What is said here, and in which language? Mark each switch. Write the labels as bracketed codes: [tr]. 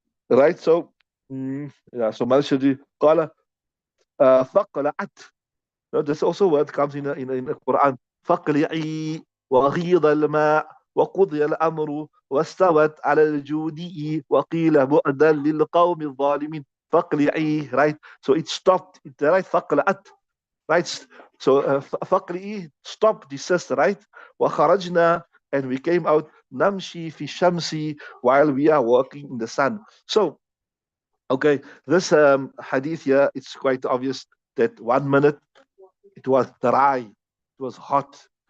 [en] Right. So, yeah. So [ar] Malshadi qala faqla'at. [en] This also word comes in the Quran. [ar] فقلعي وغيض الماء. وقضي الأمر واستوت على الجودي وقيل بعدا للقوم الظالمين فاقلعي, [en] right? So it stopped, right? [ar] فقلعت, [en] right? So [ar] فقلعي, [en] stop, desist, right? [ar] وخرجنا, [en] and we came out, [ar] نمشي في الشمس, [en] while we are walking in the sun. So, okay, this hadith here, it's quite obvious that 1 minute it was dry, it was hot.